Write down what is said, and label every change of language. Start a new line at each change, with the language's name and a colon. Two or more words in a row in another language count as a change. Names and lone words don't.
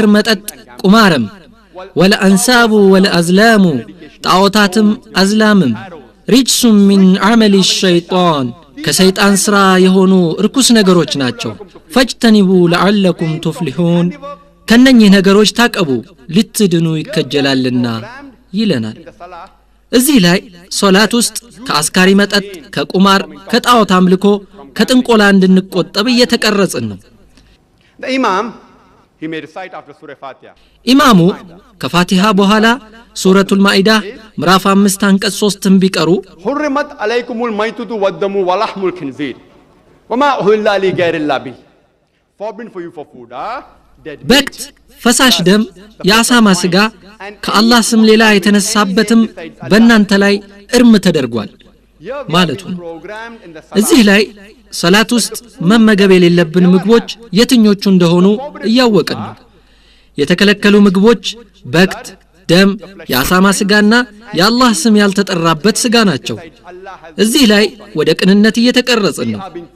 Amharic: መጠጥ ቁማርም፣
Arabic: والأنصاب والأزلام
Amharic: ጣዖታትም አዝላምም
Arabic: رجس من عمل الشيطان
Amharic: ከሰይጣን ሥራ የሆኑ ርኩስ ነገሮች ናቸው።
Arabic: فاجتنبوه لعلكم تفلحون
Amharic: ከነኚህ ነገሮች ታቀቡ ልትድኑ ይከጀላልና ይለናል። እዚህ ላይ ሶላት ውስጥ ከአስካሪ መጠጥ፣ ከቁማር፣ ከጣዖት አምልኮ፣ ከጥንቆላ እንድንቆጠብ እየተቀረጽን ነው።
English: the Imam, he may recite after Surah Fatiha.
Amharic: ኢማሙ ከፋቲሃ በኋላ ሱረቱል ማኢዳ ምዕራፍ 5 አንቀጽ 3ን ቢቀሩ
Arabic: حرمت عليكم الميتة والدم ولحم الخنزير وما أهل لغير الله به.
English: Forbidden for you for food, dead
Amharic: በክት፣ ፈሳሽ ደም፣ የአሳማ ስጋ ከአላህ ስም ሌላ የተነሳበትም በእናንተ ላይ እርም ተደርጓል። ማለቱ ነው። እዚህ ላይ ሰላት ውስጥ መመገብ የሌለብን ምግቦች የትኞቹ እንደሆኑ እያወቅን ነው። የተከለከሉ ምግቦች በክት፣ ደም፣ የአሳማ ስጋና የአላህ ስም ያልተጠራበት ስጋ ናቸው። እዚህ ላይ ወደ ቅንነት እየተቀረጽን ነው።